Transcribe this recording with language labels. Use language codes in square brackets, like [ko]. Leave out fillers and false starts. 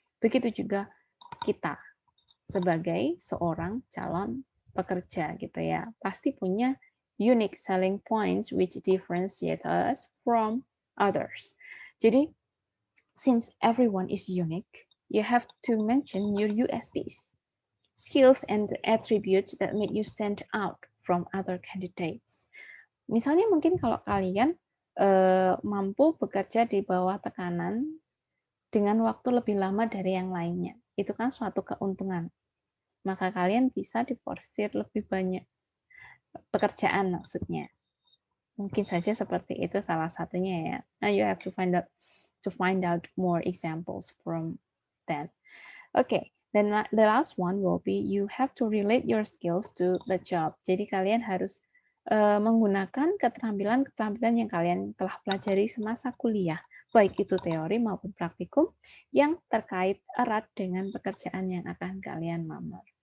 [id] Begitu juga kita sebagai seorang calon pekerja gitu ya. Pasti punya [en] unique selling points which differentiate us from others. [id] Jadi, [en] since everyone is unique, you have to mention your USPs, skills and attributes that make you stand out from other candidates. [id] Misalnya mungkin kalau kalian mampu bekerja di bawah tekanan dengan waktu lebih lama dari yang lainnya. Itu kan suatu keuntungan. Maka kalian bisa diforsir lebih banyak pekerjaan maksudnya. Mungkin saja seperti itu salah satunya ya. [en] Now you have to find out more examples from that. Okay, then the last one will be you have to relate your skills to the job. [id] Jadi kalian harus menggunakan keterampilan-keterampilan yang kalian telah pelajari semasa kuliah, baik itu teori maupun praktikum yang terkait erat dengan pekerjaan yang akan kalian lamar.